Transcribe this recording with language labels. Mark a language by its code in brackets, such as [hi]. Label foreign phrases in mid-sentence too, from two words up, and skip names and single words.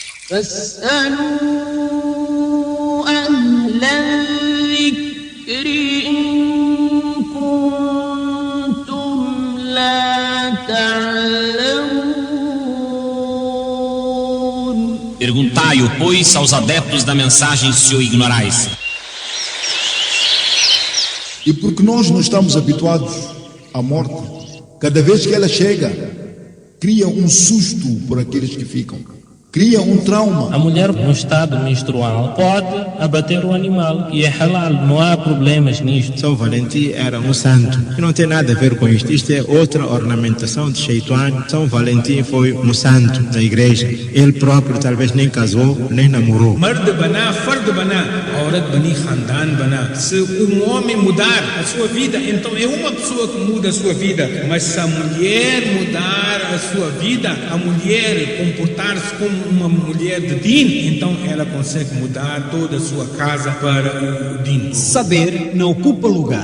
[ar] فاسألوا أهل الذكر إن كنتم لا تعلمون. [pt] Perguntai-o, pois, aos adeptos da mensagem se o ignorais. E porque nós não estamos habituados à morte, cada vez que ela chega, cria um susto por aqueles que ficam, cria um trauma. A mulher no estado menstrual pode abater o animal e é halal, não há problemas nisto. São Valentim era um santo, que não tem nada a ver com isto. Isto é outra ornamentação de Shaitwan. São Valentim foi um santo da igreja. Ele próprio talvez nem casou, nem namorou. [ur] مرد بنا، فرد بنا، عورت بنی، خاندان بنا. [pt] Se homem mudar a sua vida, então é uma pessoa que muda a sua vida. Mas se a mulher mudar a sua vida, a mulher comportar-se como uma mulher de din, então ela consegue mudar toda a sua casa para o din. Saber não ocupa lugar.